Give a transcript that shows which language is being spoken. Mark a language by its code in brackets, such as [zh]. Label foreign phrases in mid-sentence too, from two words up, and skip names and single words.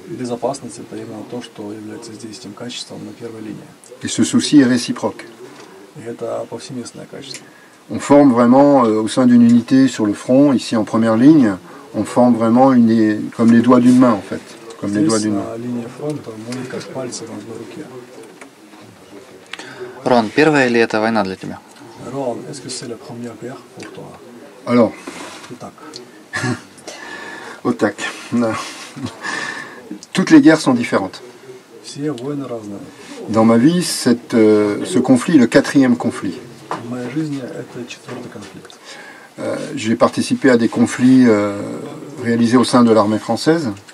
[fr] Et ce souci est réciproque. On forme vraiment, au sein d'une unité sur le front, ici en première ligne, on forme vraiment comme les doigts d'une main en fait. Comme les doigts d'une main. [ru] Рон, первая ли это война для тебя? [fr] Alors, au tac. Toutes les guerres sont différentes. Dans ma vie, ce conflit est le 4e conflit. J'ai participé à des conflits réalisés au sein de l'armée française.